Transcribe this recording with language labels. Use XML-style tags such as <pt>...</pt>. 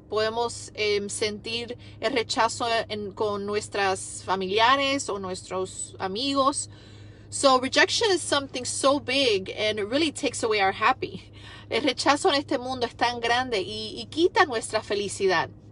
<es>Podemos sentir el rechazo con nuestras familiares o nuestros amigos.</es> <en>So rejection is something so big and it really takes away our happy.</en> <es>El rechazo en este mundo es tan grande y quita nuestra felicidad.</es>